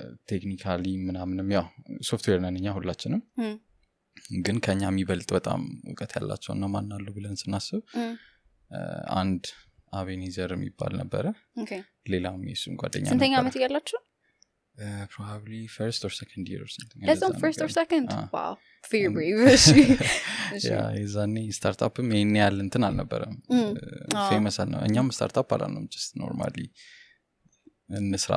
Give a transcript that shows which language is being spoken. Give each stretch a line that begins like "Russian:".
Amharic: ቴክኒካሊ ምናምንም ያው ሶፍትዌር ነን እኛ ሁላችንም ግን ከኛ የሚበልጥ በጣም እውቀት ያላቸው እና ማን አሉ ብለን ስናስብ አንድ አቤኒዘር የሚባል ነበረ ሌላም የሱን ጓደኛ ነበር ስንተኛ ዓመት ያላችሁ
English: probably first or second year or something that's on first or second wow very brave
Amharic: yeah ይዛኔ ስታርታፕም ይሄን ያህል እንትን አልነበረም ፌመስ ነው እኛም ስታርታፕ አላልንም
English: just normally
Amharic: እንስራ